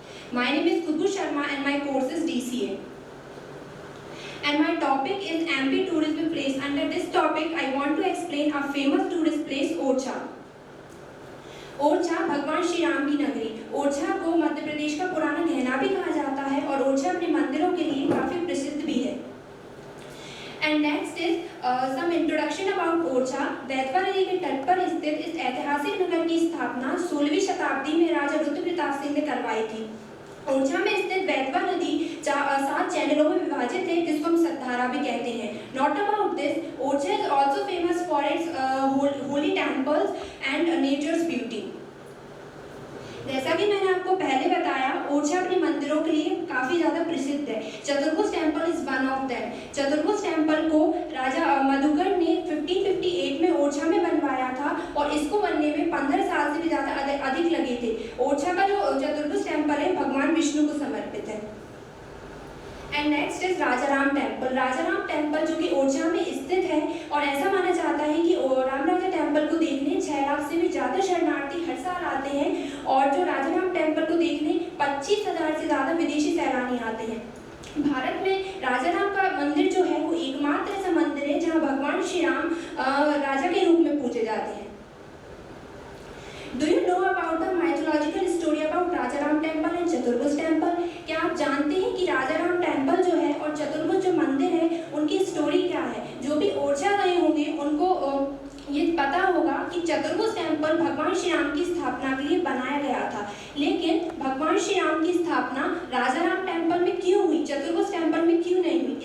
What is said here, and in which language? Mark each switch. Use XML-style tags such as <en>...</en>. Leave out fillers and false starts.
<en>My name is Kudbu Sharma and my course is DCA. And my topic is MP tourism place. Under this topic, I want to explain a famous tourist place, Orchha.</en> <hi>Orchha भगवान श्री राम की नगरी. ओरछा को मध्य प्रदेश का पुराना गहना भी कहा जाता है और ओरछा अपने मंदिरों के लिए काफी प्रसिद्ध भी है.</hi> <en>And next is some introduction about Orchha.</en> <hi>Betwa नदी के तट पर स्थित इस ऐतिहासिक नगर की स्थापना 16वीं शताब्दी में राजा रुद्र प्रताप सिंह ने करवाई थी. ओरछा में स्थित बेतवा नदी 7 चैनलों में विभाजित है, जिसको हम सतधारा भी कहते हैं.</hi> <en>Not about this, Orchha is also famous for its holy temples and nature's beauty.</en> <hi>जैसा कि मैंने आपको पहले बताया, ओरछा अपने मंदिरों के लिए काफी ज्यादा प्रसिद्ध है. चतुर्भुज temple</hi> <en>Is one of that.</en> <hi>चतुर्भुज टेम्पल को राजा मधुकर ने 1558 में ओरछा में बनवाया था और इसको बनने में 15 साल से भी ज्यादा अधिक लगे थे. ओरछा का जो चतुर्भुज टेम्पल है भगवान विष्णु को समर्पित है.</hi> <en>and next is</en> <hi>Rajaram temple. Rajaram temple जो कि ओरछा में स्थित है और ऐसा माना जाता है कि राम राजा टेम्पल को देखने 6 लाख से भी ज़्यादा शरणार्थी हर साल आते हैं और जो राजाराम टेम्पल को देखने 25,000 से ज़्यादा विदेशी सैलानी आते हैं. भारत में राजाराम का मंदिर जो है वो एकमात्र ऐसा मंदिर है जहाँ भगवान श्री राम राजा के रूप में पूजे जाते हैं.</hi> <en>Do you know about the mythological story about Rajaram temple and Chaturbhuj temple?</en> <hi>क्या आप जानते हैं कि राजाराम टेम्पल जो है और चतुर्भुज जो मंदिर है उनकी स्टोरी क्या है? जो भी ओरछा गए होंगे उनको ये पता होगा कि चतुर्भुज टेम्पल भगवान श्री राम की स्थापना के लिए बनाया गया था. लेकिन भगवान श्री राम की स्थापना राजाराम टेम्पल में क्यों हुई, चतुर्भुज टेम्पल में क्यों नहीं हुई?</hi>